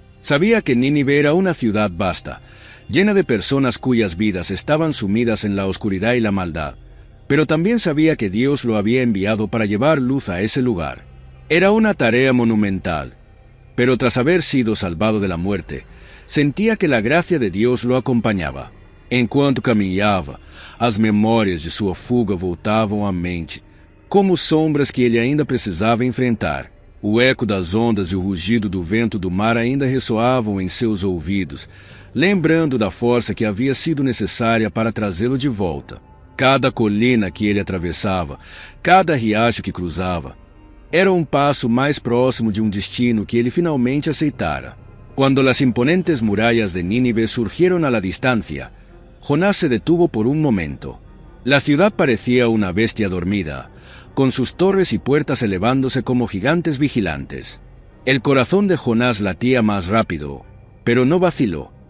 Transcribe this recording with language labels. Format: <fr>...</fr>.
<es>Sabía que Nínive era una ciudad vasta, llena de personas cuyas vidas estaban sumidas en la oscuridad y la maldad, pero también sabía que Dios lo había enviado para llevar luz a ese lugar. Era una tarea monumental, pero tras haber sido salvado de la muerte, sentía que la gracia de Dios lo acompañava.</es> <pt>Enquanto caminhava, as memórias de sua fuga voltavam à mente, como sombras que ele ainda precisava enfrentar. O eco das ondas e o rugido do vento do mar ainda ressoavam em seus ouvidos, lembrando da força que havia sido necessária para trazê-lo de volta. Cada colina que ele atravessava, cada riacho que cruzava, era um passo mais próximo de um destino que ele finalmente aceitara.</pt> <es>Cuando las imponentes murallas de Nínive surgieron a la distancia, Jonás se detuvo por un momento. La ciudad parecía una bestia dormida, con sus torres y puertas elevándose como gigantes vigilantes. El corazón de Jonás latía más rápido, pero no vaciló.</es>